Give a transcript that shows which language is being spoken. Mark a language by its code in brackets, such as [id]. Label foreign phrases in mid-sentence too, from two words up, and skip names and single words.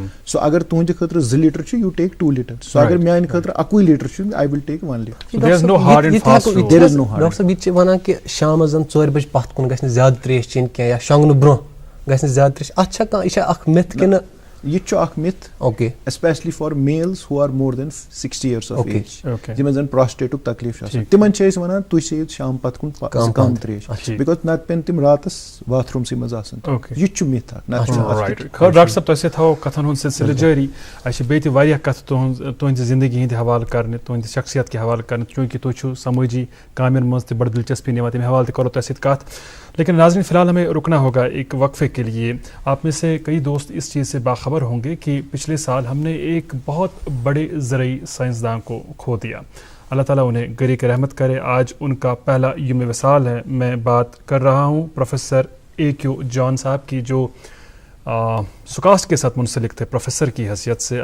[ks] سو اگر تُہنٛدِ خٲطرٕ 2 لیٹر چھُ, [en] you take [ks] 2 لیٹر. سو اگر میانہِ خٲطرٕ 1 لیٹر چھُ, [en] I will take [ks] 1 لیٹر. ڈاکٹر صٲب, یہِ تہِ چھِ ونان کہِ شامس زن 4 بجہِ پتھ کُن گژھِ نہٕ زیادٕ تریش چیٚنۍ کینٛہہ, یا شۄنگنہٕ برونٛہہ گژھِ نہٕ زیادٕ تریش. اتھ چھا کانٛہہ, یہِ چھا اکھ مِتھ کِنہٕ؟ یہِ چھُ اکھ مِتھ, [en] especially for males who are more than 60 years of age, [ks] یِمن زن پراسٹیٹُک تکلیف چھُ آسان, تِمن چھِ أسۍ ونان تُہۍ چیٚیِو شام پتہٕ کُن کم تریش, بِکاز نتہٕ پیٚن تِم راتس باتھ روٗمسٕے منٛز آسان. یہِ تہِ چھُ مِتھ اکھ. ڈاکٹر صٲب, تۄہہِ سۭتۍ تھاوو کتھن ہُنٛد سلسلہٕ جٲری. اَسہِ چھِ بیٚیہِ تہِ واریاہ کتھٕ تُہنٛزِ زندگی ہٕنٛدِ حوالہٕ کرنہِ, تُہنٛدِ شخصیت کہِ حوالہٕ کرنہِ, چوٗنٛکہِ تُہۍ چھِو سمٲجی کامٮ۪ن منٛز تہِ بڑٕ دلچسپی نِوان, تَمہِ حوالہٕ تہِ کرو تۄہہِ سۭتۍ کتھ. [ur] لیکن ناظرین, فی الحال ہمیں رکنا ہوگا ایک وقفے کے لیے. آپ میں سے کئی دوست اس چیز سے باخبر ہوں گے کہ پچھلے سال ہم نے ایک بہت بڑے زرعی سائنسداں کو کھو دیا. اللہ تعالیٰ انہیں غریق رحمت کرے. آج ان کا پہلا یوم وصال ہے. میں بات کر رہا ہوں پروفیسر A.Q. جان صاحب کی, جو سکاسٹ کے ساتھ منسلک تھے پروفیسر کی حیثیت سے.